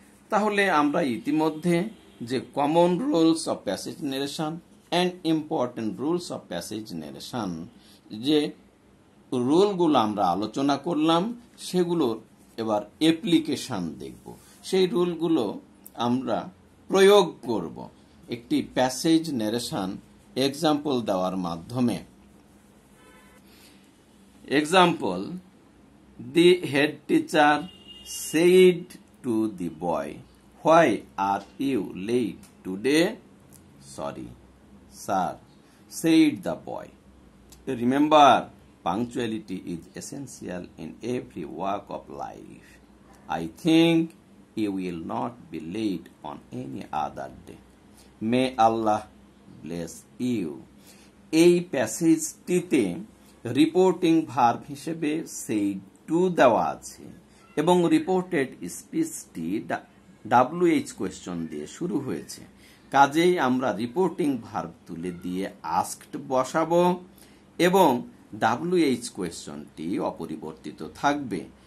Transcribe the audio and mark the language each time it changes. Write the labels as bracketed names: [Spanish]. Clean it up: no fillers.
[Bangla] তাহলে আমরা ইতিমধ্যে যে common rules of passage narration and important rules of passage narration যে রুলগুলো আমরা আলোচনা করলাম, সেগুলোর এবার অ্যাপ্লিকেশন দেখব। সেই রুলগুলো আমরা প্রয়োগ করব একটি প্যাসেজ নেরেশন এক্সাম্পল দেওয়ার মাধ্যমে। [English] Example, the head teacher said to the boy, "Why are you late today?" "Sorry, sir," said the boy. Remember, punctuality is essential in every walk of life. I think you will not be late on any other day. May Allah bless you. [Bangla] এই প্যাসেজটিতে reporting verb হিসেবে said to দেওয়া আছে এবং reported স্পিচটি WH question দিয়ে শুরু হয়েছে। কাজেই আমরা রিপোর্টিং ভার্ব তুলে দিয়ে আস্কড বসাবো এবং WH কোয়েশ্চনটি অপরিবর্তিত থাকবে।